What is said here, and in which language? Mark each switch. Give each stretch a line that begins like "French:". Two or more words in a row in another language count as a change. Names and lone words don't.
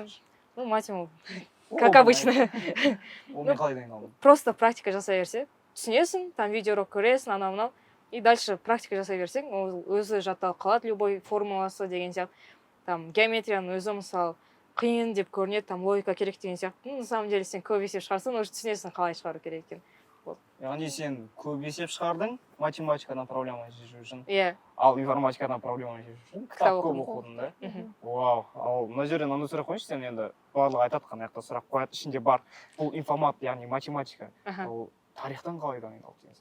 Russian: Математика, как обычно.
Kazakh: Ол мен қалай дайындалдым? Просто практика жасай берсе, түсінесің,
Russian: там видеоурок
Kazakh: көресің, анау-мынау,
Russian: и дальше
Kazakh: практика жасай берсең, ол өзі жатталып қалады, любой формуласы деген сияқты. Там геометрияның өзі мысалы қиын деп көрінеді, там логика керек деген сияқты.
Russian: На самом деле
Kazakh: сен көп есеп шығарсың, уже түсінесің қалай шығару керек екен. Яғни сен көп есеп шығардың, математикадан проблема шешу үшін. Иә. Ал информатикадан проблема шешу үшін кітап көп оқыдың да? Вау. Ал мына жерден андай сұрақ қойыңызшы, сен енді барлығы айтатқан аяқта сұрақ қояды, ішінде бар. Бұл информат, яғни математика. Ол тарихтан қалай дайындалды дейсің?